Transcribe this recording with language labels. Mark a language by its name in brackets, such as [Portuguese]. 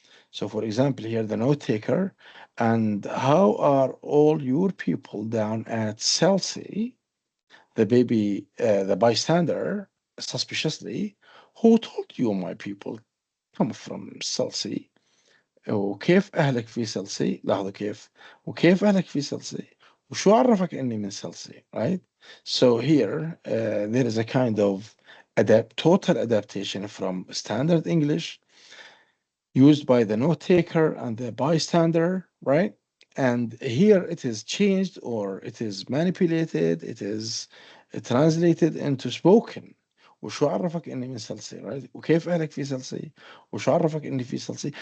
[English] So, for example, here the note taker, and how are all your people down at Chelsea? The bystander, suspiciously, who told you my people come from Chelsea? [Arabic] وكيف أهلك في سلسي؟ لاحظوا كيف، وكيف أهلك في سلسي؟ وشو عرفك إني من سلسي؟ Right? [English] So here there is a kind of total adaptation from standard English used by the note taker and the bystander, right? And here it is changed or it is manipulated, it is translated into spoken. [Arabic] وشو عرفك اني من سلسي, right? وكيف اهلك في سلسي؟ وشو عرفك اني في سلسي?